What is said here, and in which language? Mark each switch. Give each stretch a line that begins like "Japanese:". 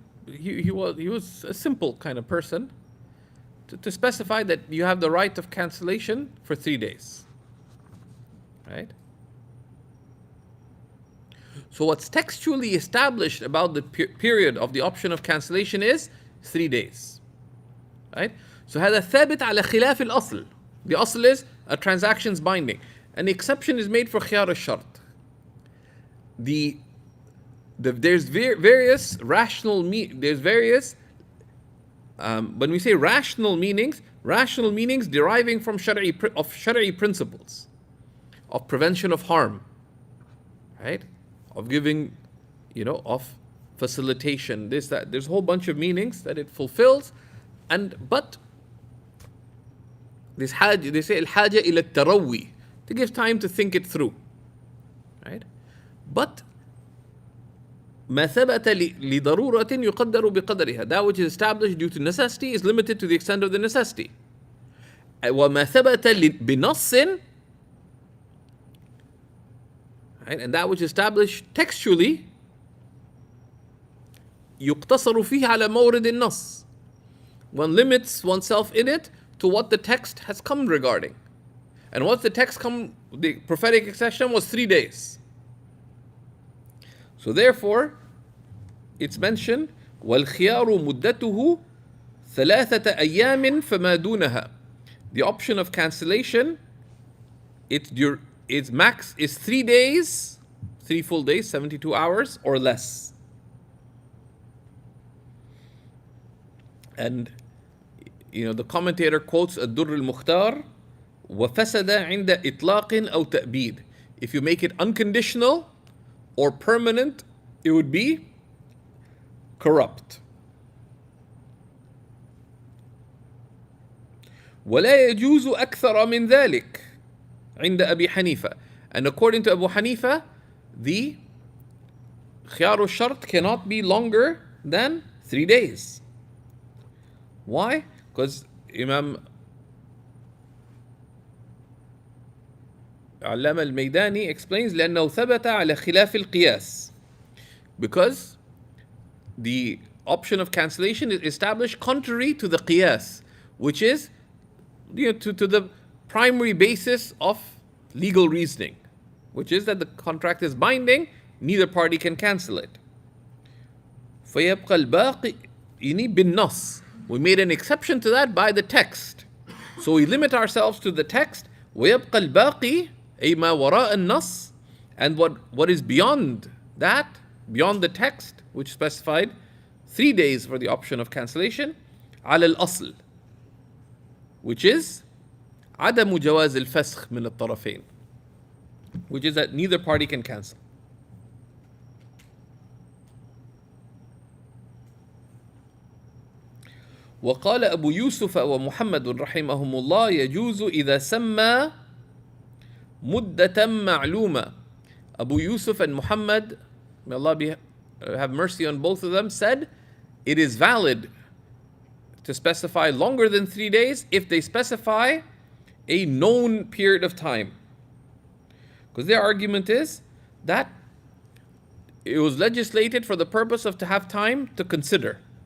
English: He was a simple kind of person. To specify that you have the right of cancellation for 3 days. Right? So what's textually established about the period of the option of cancellation is 3 days. Right?
Arabic: So هذا ثابت على خلاف الأصل.
English: The asl is a transaction's binding. An exception is made for khiyar al-shart. There's various rational when we say rational meanings deriving from Shari'i principles of prevention of harm, right? Of giving, of facilitation, this, that. There's a whole bunch of meanings that it fulfills. But this hajj, they say al-haja ila tarawi, to give time to think it through. Right?
Arabic: But ما ثبت لضرورة يقدر بقدرها.
English: That which is established due to necessity is limited to the extent of the necessity.
Arabic: وما ثبت بنص, right?
English: And that which is established textually
Arabic: يقتصر فيه على مورد النص.
English: One limits oneself in it to what the text has come regarding. And once the text come, the prophetic exception was 3 days. So therefore, it's mentioned
Arabic: وَالْخِيَارُ مُدَّتُهُ ثَلَاثَةَ أَيَّامٍ فَمَا دُونَهَا.
English: The option of cancellation, its max is 3 days, 3 full days, 72 hours or less. And the commentator quotes
Arabic: الدر المختار وفسد عند إطلاق أو تأبيد.
English: If you make it unconditional or permanent, it would be corrupt.
Arabic: ولا يجوز أكثر من ذلك عند أبي حنيفة.
English: And according to Abu Hanifa, the خيار الشرط cannot be longer than 3 days. Why? Because Imam
Arabic: علامة الميداني
English: explains
Arabic: لأنه ثبت على خلاف القياس.
English: Because the option of cancellation is established contrary to the qiyas, which is to the primary basis of legal reasoning, which is that the contract is binding, neither party can cancel it.
Arabic: فيبقى الباقي بالنص.
English: We made an exception to that by the text. So we limit ourselves to the text.
Arabic: ويبقى الباقي أي ما وراء النص.
English: And what is beyond that, beyond the text, which specified 3 days for the option of cancellation,
Arabic: على الأصل,
English: which is
Arabic: عدم جواز الفسخ من الطرفين,
English: which is that neither party can cancel.
Arabic: وقال أبو يوسف ومحمد رحمهم الله يجوز إذا سمى مدة معلومة.
English: Abu Yusuf and Muhammad, may Allah have mercy on both of them, said it is valid to specify longer than 3 days if they specify a known period of time. Because their argument is that it was legislated for the purpose of to have time to consider.